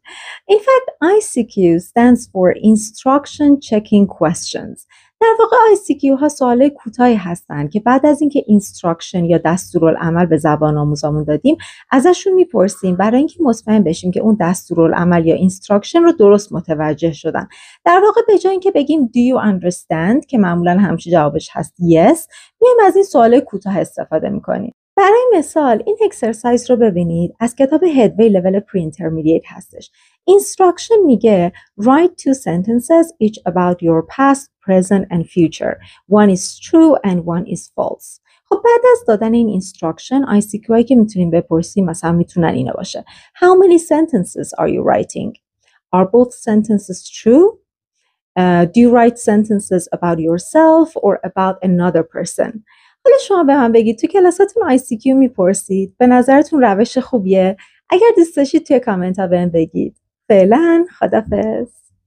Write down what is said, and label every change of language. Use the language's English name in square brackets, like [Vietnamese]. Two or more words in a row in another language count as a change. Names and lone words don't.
[English] In fact, ICQ stands for Instruction Checking Questions. [Persian] در واقع ICQ ها سوالای کوتاهی هستن که بعد از اینکه instruction یا دستورالعمل به زبان آموزامون دادیم ازشون میپرسیم برای اینکه مطمئن بشیم که اون دستورالعمل یا instruction رو درست متوجه شدن. در واقع به جای اینکه بگیم [English] do you understand [Persian] که معمولا همیشه جوابش هست yes، میایم از این سوال کوتاه استفاده میکنیم. برای مثال این اکسرسایز رو ببینید، از کتاب هدوی [English] level pre-intermediate [Persian] هستش. [English] instruction میگه write two sentences each about your past, present and future. One is true and one is false. [Persian] خب بعد از دادن این instruction ICQ هایی که میتونیم بپرسیم مثلا میتونن اینا باشه. [English] How many sentences are you writing? Are both sentences true? Do you write sentences about yourself or about another person? [Persian] حالا شما به من بگید تو کلاساتون ICQ میپرسید؟ به نظرتون روش خوبیه؟ اگر دوست داشتید توی کامنت ها بهم بگید. فعلا خدافظ.